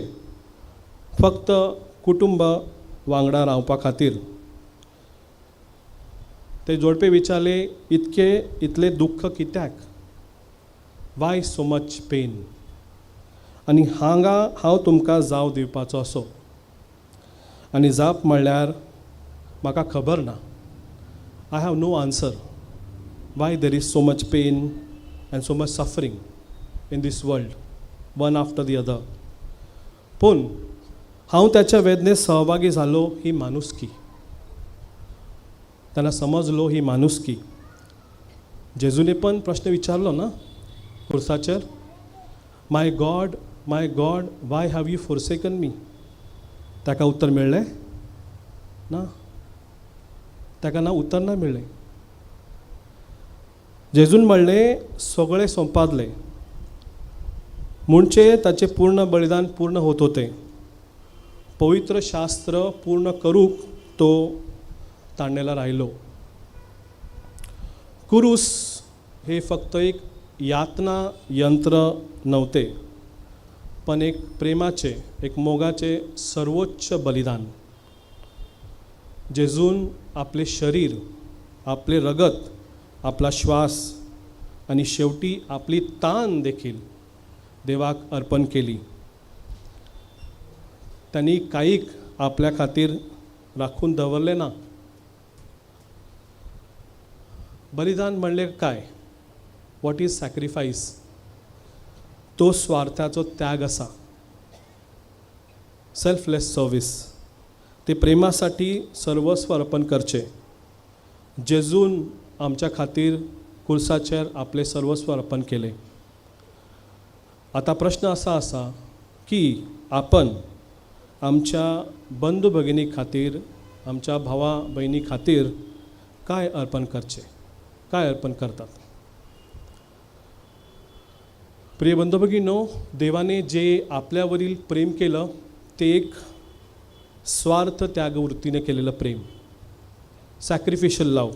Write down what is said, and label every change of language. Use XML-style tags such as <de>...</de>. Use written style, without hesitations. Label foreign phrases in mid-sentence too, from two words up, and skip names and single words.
<kok>फक्त कुटुंब वांगडा रावपा खातीर. ते जोडपे विचारले, इतले दुःख कित्याक?</kok> <en>why so much pain?</en> <kok>आनी हांगा हांव तुमकां जाव दिवपाचो असो. आनी जाप म्हणल्यार म्हाका खबर ना.</kok> <en>I have no answer why there is so much pain and so much suffering in this world, one after the other.</en> <kok>पूण हांव त्याच्या वेदनेत सहभागी जालो ही माणुसकी.</kok> <mr>त्यांना समजलो ही माणुसकी. जेजूने पण प्रश्न विचारलो ना खुर्साचेर,</mr> <en>my God why have you forsaken me?</en> <kok>ताका उत्तर मेळ्ळें ना. ताका ना उत्तर ना मेळ्ळें. जेजून म्हणलें सगळें संपादलें.</kok> <mr>म्हणचे ताचें पूर्ण बलिदान पूर्ण होत होतें. पवित्र शास्त्र पूर्ण करूक तो ताणलेला राहिलो. क्रूस हे फक्त एक यातना यंत्र नव्हते, पण एक प्रेमाचे, एक मोगाचे सर्वोच्च बलिदान. जेजून आपले शरीर, आपले रगत, आपला श्वास आणि शेवटी आपली तान देखील देवाक अर्पण केली.</mr> <kok>त्यांनी कांयक आपल्या खातीर राखून दवरलें ना.</kok> <mr>बलिदान म्हणले काय?</mr> <en>what is sacrifice?</en> <kok>तो स्वार्थाचो त्याग असा,</kok> <en>selfless service.</en> <mr>ते प्रेमासाठी सर्वस्व अर्पण करचे. जेजून आमच्या खातीर क्रूसाचेर आपले सर्वस्व अर्पण केले. आता प्रश्न असा आसा की आपण आमच्या बंधू भगिनी खातीर, आमच्या भावा बहिणी खातीर काय अर्पण करचे, काय अर्पण करतात? प्रिय बंधू भगिनींनो, देवाने जे आपल्यावरील प्रेम केलं ते एक स्वार्थ त्यागवृत्तीने केलेलं प्रेम,</mr> <en>sacrificial love.</en>